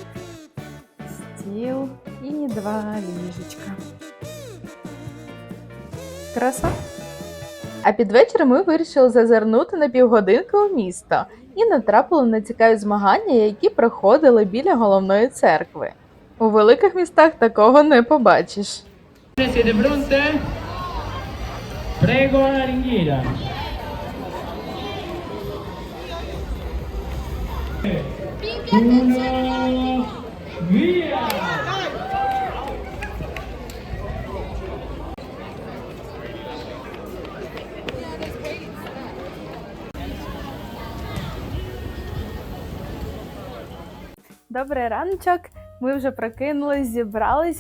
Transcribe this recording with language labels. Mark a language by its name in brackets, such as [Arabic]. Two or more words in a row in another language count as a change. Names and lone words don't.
[Ukrainian] Стіл і 2 ліжечка. Краса. А під вечір ми вирішили зазирнути на півгодинки у місто і натрапили на цікаві змагання, які проходили біля головної церкви. У великих містах такого не побачиш. [Italian] Siete pronte? Prego alla ringhiera. Uno, via! [Ukrainian] Добрий раночок, ми вже прокинулись, зібрались.